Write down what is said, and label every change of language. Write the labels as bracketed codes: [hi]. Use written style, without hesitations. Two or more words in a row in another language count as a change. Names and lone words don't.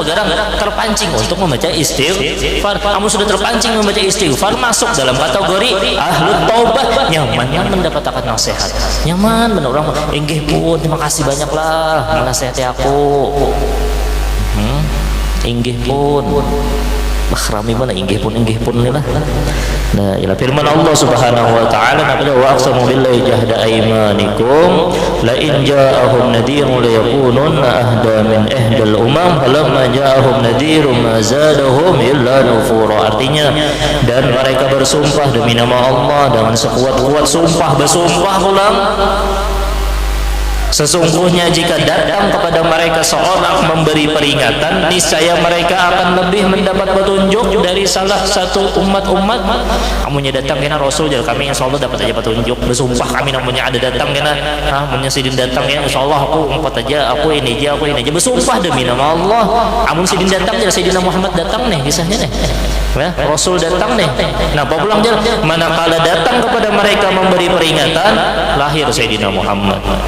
[bjn] Gara-gara terpancing untuk membaca istighfar. Amun sudah terpancing membaca istighfar, masuk dalam kategori [ar] أهل التوبة. [bjn] Nyaman mendapatkan nasihat. Nyaman benar orang. Inggih pun, terima kasih banyak lah menasihati aku. Inggih pun. Makrami mana inggih pun ni lah. Nah, [ar] ila [id] firman Allah [ar] سبحانه وتعالى nabada وأقسموا بالله جهد أيمانكم لئن جاءهم نذير ليكونن أهدى من إحدى الأمم فلما جاءهم نذير ما زادهم إلا نفورا. [id] Artinya, dan mereka bersumpah demi nama Allah dengan sekuat-kuat sumpah, bersumpah ulang, sesungguhnya jika datang kepada mereka seorang memberi peringatan, niscaya mereka akan lebih mendapat petunjuk dari salah satu umat-umat. [bjn] Amunnya datang kena Rasul jadi kami insyaallah dapat aja petunjuk. Bersumpah kami namanya ada datang kena amunnya sidin datang ya insyaallah aku empat aja, aku ini aja. Bersumpah demi nama Allah. Amun sidin datang jadi Sayyidina Muhammad datang nih kisahnya nih. Ya, Rasul datang nih. Nah, apa pulang jalan manakala datang kepada mereka memberi peringatan, lahir Sayyidina Muhammad.